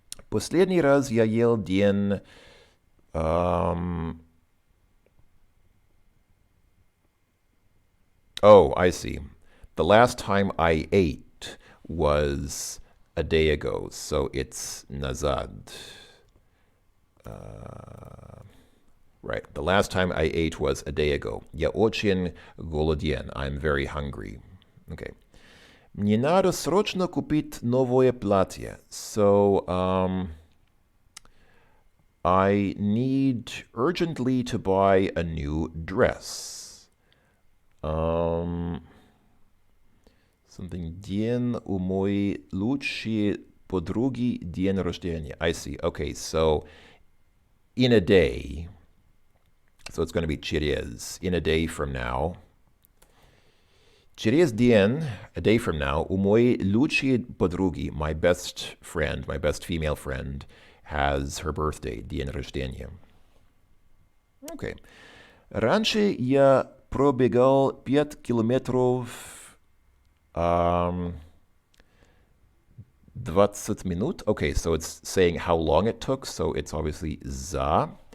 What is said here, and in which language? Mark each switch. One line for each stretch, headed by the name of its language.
Russian: Последний раз я ел день.
English: Oh, I see. The last time I ate was a day ago, so it's nazad. Right. The last time I ate was a day ago.
Russian: Я очень голоден.
English: I'm very hungry. Okay.
Russian: Мне надо срочно купить новое платье.
English: So, I need urgently to buy a new dress.
Russian: Something день у моей лучшей подруги день рождения.
English: I see. Okay, so in a day. So it's going to be через. In a day from now.
Russian: Через день,
English: a day from now,
Russian: у моей лучшей подруги,
English: my best friend, my best female friend, has her birthday,
Russian: день рождения.
English: Okay.
Russian: Раньше я пробегал 5 километров 20 минут.
English: Okay, so it's saying how long it took, so it's obviously за.